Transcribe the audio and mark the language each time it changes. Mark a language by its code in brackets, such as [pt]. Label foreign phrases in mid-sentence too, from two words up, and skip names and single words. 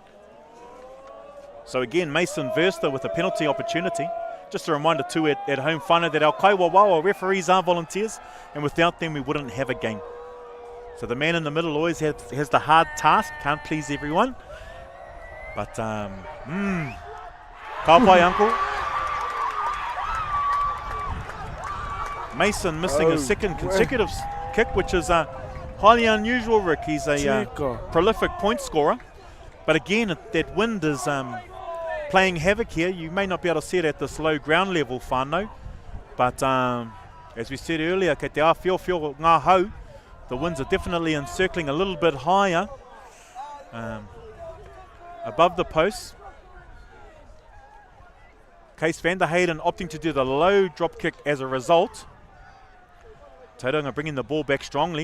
[en] So again, Mason Verster with a penalty opportunity. Just a reminder too at home, whānau, that our Kaiwawawa referees are volunteers, and without them we wouldn't have a game. So the man in the middle always has the hard task, can't please everyone. But, [mi] ka pai, [en] uncle. Mason missing his second consecutive kick, which is highly unusual, Rick. He's a prolific point scorer. But again, that wind is playing havoc here. You may not be able to see it at this low ground level, whānau. But as we said earlier, [mi] kei te āwhiowhio ngā hau, [en] the winds are definitely encircling a little bit higher above the posts. Case van der Hayden opting to do the low drop kick as a result. Tauranga bringing the ball back strongly.